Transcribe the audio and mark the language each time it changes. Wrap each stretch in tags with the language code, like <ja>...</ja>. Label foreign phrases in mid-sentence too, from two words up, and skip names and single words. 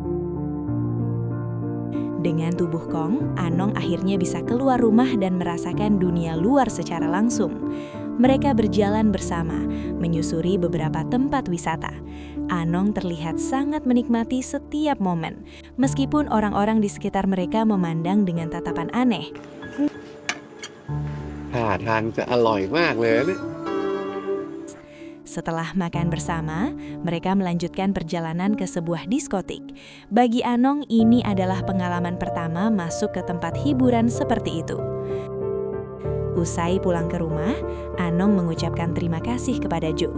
<id>Dengan tubuh Kong, Anong akhirnya bisa keluar rumah dan merasakan dunia luar secara langsung. Mereka berjalan bersama, menyusuri beberapa tempat wisata. Anong terlihat sangat menikmati setiap momen, meskipun orang-orang di sekitar mereka memandang dengan tatapan aneh.</id> <th>ท่าทางจะอร่อยมากเลยนะเนี่ย</th> <id>Setelah makan bersama, mereka melanjutkan perjalanan ke sebuah diskotik. Bagi Anong, ini adalah pengalaman pertama masuk ke tempat hiburan seperti itu. Usai pulang ke rumah, Anong mengucapkan terima kasih kepada Joe.</id>